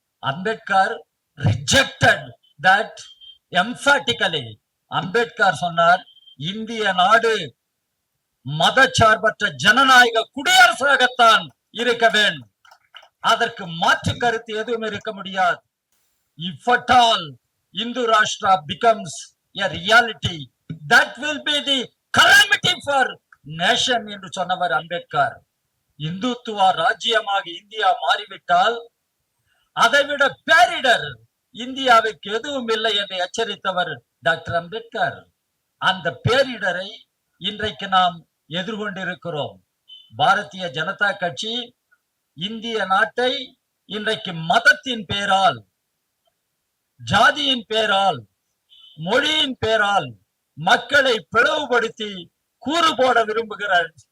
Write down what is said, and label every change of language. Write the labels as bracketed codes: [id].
[en] Ambedkar rejected that emphatically. [ta] Ambedkar சொன்னார், இந்திய நாடு மதச்சார்பற்ற ஜனநாயக குடியரசாகத்தான் இருக்க வேண்டும். அதற்கு மாற்று கருத்து எதுவும் இருக்க முடியாது. [en] If at all Hindu Rashtra becomes a reality, that will be the calamity for nation [ta] என்று சொன்னவர் [en] Ambedkar. [ta] இந்துத்துவ ராஜ்யமாக இந்தியா மாறிவிட்டால் அதைவிட பேரிடர் இந்தியாவுக்கு எதுவும் இல்லை என்று எச்சரித்தவர் டாக்டர் அம்பேத்கர். அந்த பேரிடரை இன்றைக்கு நாம் எதிர்கொண்டிருக்கிறோம். பாரதிய ஜனதா கட்சி இந்திய நாட்டை இன்றைக்கு மதத்தின் பேரால், ஜாதியின் பேரால், மொழியின் பேரால் மக்களை பிளவுபடுத்தி கூறு போட விரும்புகிறார்.